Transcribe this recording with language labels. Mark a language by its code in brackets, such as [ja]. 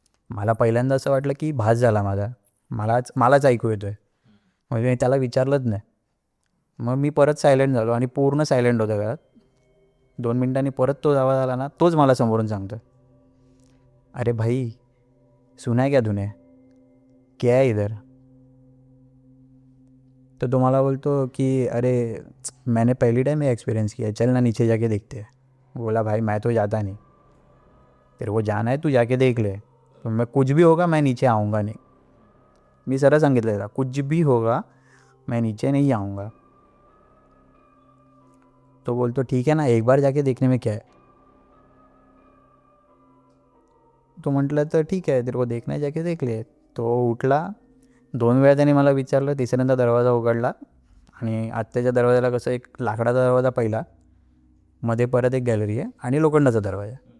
[mr] मला पहिल्यांदा असं वाटलं की भास झाला माझा, मलाच ऐकू येतो आहे. म्हणजे मी त्याला विचारलंच नाही. मग मी परत सायलेंट झालो आणि पूर्ण सायलेंट होतं घरात. 2 मिनटांनी परत तो आवाज आला ना, तोच मला समोरून सांगतो [hi] अरे भाई सुना है क्या तूने, क्या है इधर. [mr] तो तुम्हाला बोलतो की [hi] अरे मैंने पहली टाइम ये एक्सपीरियंस किया, चल ना नीचे जाके देखते हैं. बोला भाई मैं तो जाता नहीं, तेरे को जाना है तू जाके देख ले, तो मैं कुछ भी होगा मैं नीचे आऊँगा नहीं. [mr] मी सरळ सांगितलं [hi] था कुछ भी होगा मैं नीचे नहीं आऊँगा. [mr] तो बोलतो [hi] ठीक है ना, एक बार जाके देखने में क्या है. [mr] तो म्हटलं तर ठीक आहे, [hi] तेरे को देखना है जाके देख ले. [mr] तो उठला. 2 वेळा त्याने मला विचारलं. तिसऱ्यांदा दरवाजा उघडला आणि आत्याच्या दरवाजाला कसं एक लाकडाचा दरवाजा पहिला, मध्ये परत एक गॅलरी आहे आणि लोखंडाचा दरवाजा.